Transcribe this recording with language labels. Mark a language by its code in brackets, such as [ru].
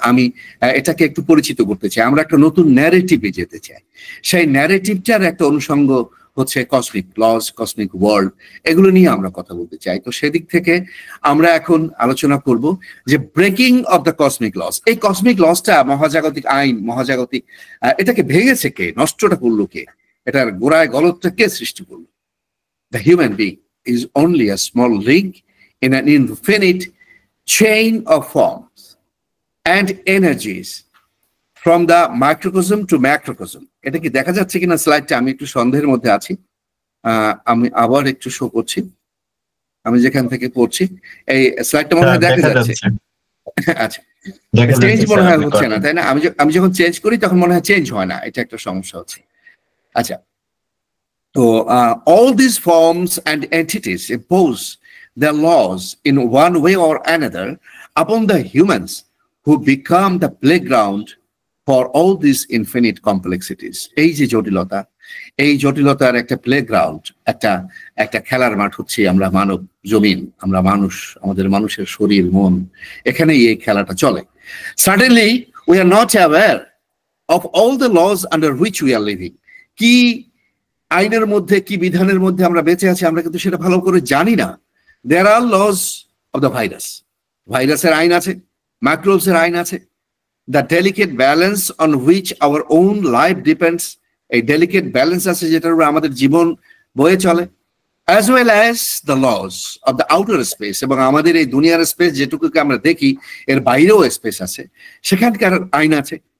[bn] আমি এটাকে একটু পরিচিত করতে চাই। আমরা একটা নতুন ন্যারেটিভে যেতে চাই, সেই ন্যারেটিভটার একটা অনুষঙ্গ হচ্ছে কসমিক লস, কসমিক ওয়ার্ল্ড, এগুলো নিয়ে আমরা কথা বলতে চাই। তো সেদিক থেকে আমরা এখন আলোচনা করব যে [en] Breaking of the cosmic laws. [bn] এই কসমিক লসটা, মহাজাগতিক আইন, মহাজাগতিক, এটাকে ভেঙেছে কে, নষ্টটা করলো কে, এটার গোড়ায় গলতটা কে সৃষ্টি করলো? [en] The human being, is only a small link in an infinite chain of forms and energies from the microcosm to macrocosm. [bn] এটা কি দেখা যাচ্ছে কিনা স্লাইডটা? আমি একটু সন্দেহের মধ্যে আছি। আমি আবার একটু শো করছি, আমি যেখান থেকে পড়ছি এই স্লাইডটা মনে হয় দেখা যাচ্ছে। আচ্ছা, চেঞ্জ মনে হয় হচ্ছে না, তাই না? আমি যখন চেঞ্জ করি তখন মনে হয় চেঞ্জ হয় না, এটা একটা সমস্যা হচ্ছে। আচ্ছা, তো [en] all these forms and entities impose their laws in one way or another upon the humans who become the playground for all these infinite complexities. [bn] এই যে জটিলতা, এই জটিলতার একটা প্লেগ্রাউন্ড, একটা খেলার মাঠ হচ্ছে আমরা মানব জমিন, আমরা মানুষ, আমাদের মানুষের শরীর মন, এখানেই এই খেলাটা চলে। [en] Suddenly we are not aware of all the laws under which we are living. [bn] কি আইনের মধ্যে, কি বিধানের মধ্যে আমরা বেঁচে আছি আমরা কিন্তু সেটা ভালো করে জানি না। [en] There are laws of the virus. [bn] ভাইরাসের আইন আছে, মাইক্রোবসের আইন আছে। [en] The delicate balance on which our own life depends, [bn] a delicate balance আছে যেটার উপর আমাদের জীবন বয়ে চলে, [en] as well as the laws of the outer space, [bn] এবং আমাদের এই দুনিয়ার স্পেস যেটুকুকে আমরা দেখি এর বাইরেও স্পেস আছে, সেখানকার আইন আছে।